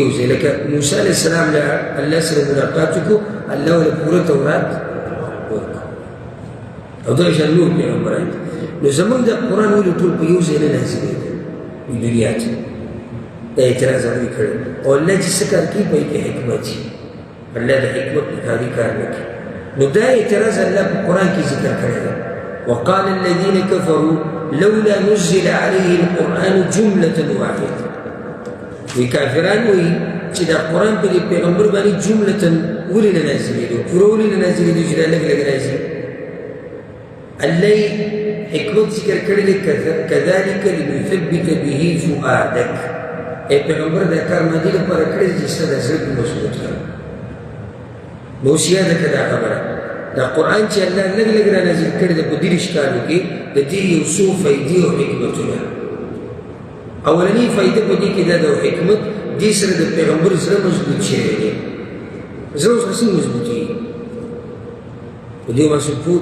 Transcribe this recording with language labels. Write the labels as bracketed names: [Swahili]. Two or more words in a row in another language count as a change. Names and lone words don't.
[Pashto] یو ځای لکه موسی [Arabic] علیه السلام [Pashto] له الله سره ملاقات وکړو الله ورله پوره تورات ورکړو او دغه شان نور پیغمبران نو زمونږ د قرآن ولې ټول په یو ځای نه نازلېږي په دنیا کې دا اعتراض هغوی کړی او الله چې څه کار کوي په یې کې حکمت وي الله د حکمت مطابق کار نه کوي نو دا اعتراض الله په قرآن کې ذکر کړی دی [Arabic] وقال الذين كفروا لولا نزل عليه القرآن جملة واحدة [Pashto] وی کافران وی چې دا قرآن په دې پیغمبر باندې جملة ولې نه نازلېدو پوره ولې نه نازلېدو چې دا لږ لږ راځي الله حکمت ذکر کړی دی [Arabic] كذلك لنثبت به فؤادك [Pashto] ای پیغمبر دا کار ما دې لپاره کړی دی چې ستا د زړه کې مضبوط کړم نو اوس یاده کړه دا خبره دا قرآن چې الله لږ لږ را نازل کړی دی په دېرش کالو کې د دې یو څو فایدې او حکمتونه اولنی فایده په دې کې دا د حکمت دې سره د پیغمبر زړه مضبوط شوی دی زړه اوس څنګه مضبوطېږي په دې باندې پوه